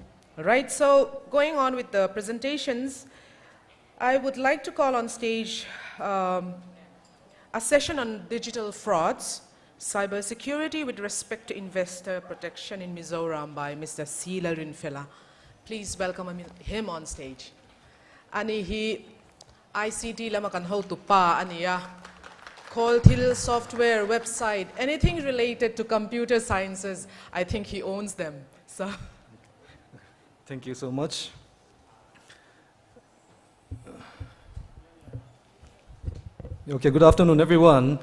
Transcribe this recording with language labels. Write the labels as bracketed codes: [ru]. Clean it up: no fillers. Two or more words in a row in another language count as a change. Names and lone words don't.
[en] All right, so going on with the presentations, I would like to call on stage a session on digital frauds, cybersecurity with respect to investor protection in Mizoram by Mr. Sila Rinfela. Please welcome him on stage. [lus] Ani hi ICT lama kan ho tu pa aniya. [en] Call Till software, website, anything related to computer sciences, I think he owns them. So. Thank you so much. Okay, good afternoon, everyone.